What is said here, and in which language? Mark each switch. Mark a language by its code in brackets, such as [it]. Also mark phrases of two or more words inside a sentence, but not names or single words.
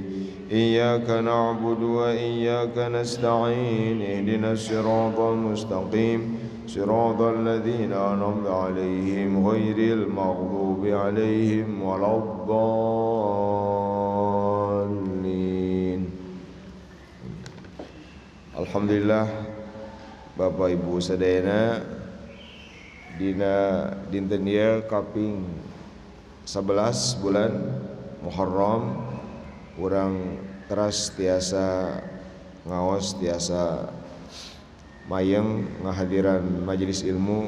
[ar] إياك نعبد وإياك نستعين. اهدنا الصراط المستقيم صراط الذين أنعمت عليهم غير المغضوب عليهم ولا الضالين. [su] Alhamdulillah, Bapak Ibu sadayana, dina dinten ieu kaping 11 bulan Muharram urang teras tiasa ngaos tiasa mayeng ngahadiran majelis ilmu.